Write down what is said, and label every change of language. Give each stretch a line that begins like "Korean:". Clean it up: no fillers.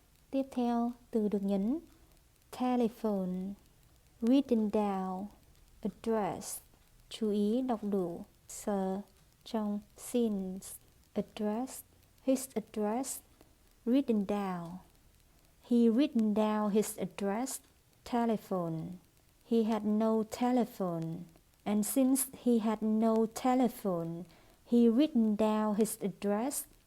Vietnamese: Tiếp theo, từ được nhấn.
English: Telephone, written down, address.
Vietnamese: Chú ý đọc đủ sir trong since.
English: Address, his address. Written down, he written down his address. Telephone, he had no telephone. And since he had no telephone, he written down his address.